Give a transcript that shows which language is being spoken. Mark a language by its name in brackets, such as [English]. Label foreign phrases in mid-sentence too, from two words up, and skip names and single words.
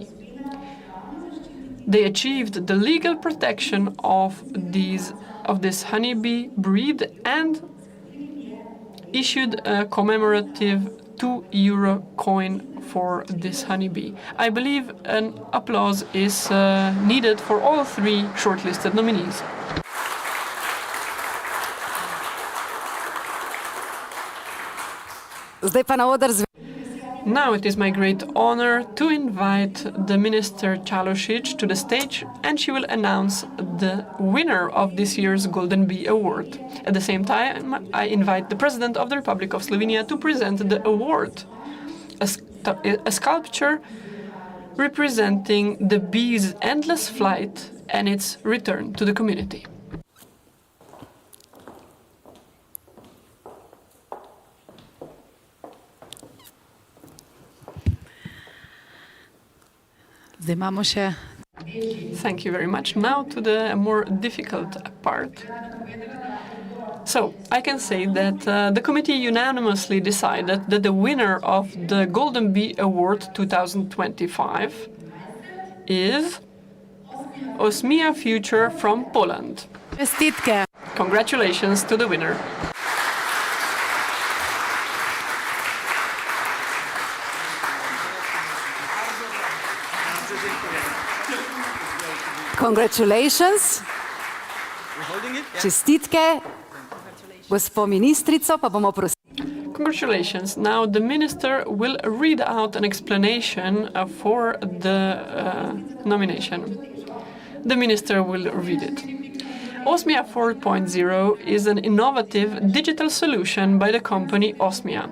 [English] They achieved the legal protection of this honeybee breed and issued a commemorative €2 coin for this honeybee. I believe an applause is needed for all 3 shortlisted nominees. [Slovenian] Zdaj pa na oder [English] Now it is my great honor to invite the Minister Čalošić to the stage, and she will announce the winner of this year's Golden Bee Award. At the same time, I invite the President of the Republic of Slovenia to present the award, a sculpture representing the bee's endless flight and its return to the community. [Slovenian] Zdaj imamo še. [English] Thank you very much. Now to the more difficult part. So, I can say that the committee unanimously decided that the winner of the Golden Bee Award 2025 is Osmia Future from Poland. [Slovenian] Čestitke. [English] Congratulations to the winner. Congratulations. [Slovenian] Čestitke. Gospo ministrico pa bomo prosili. [English] Congratulations. Now the minister will read out an explanation for the nomination. The minister will read it. Osmia 4.0 is an innovative digital solution by the company Osmia.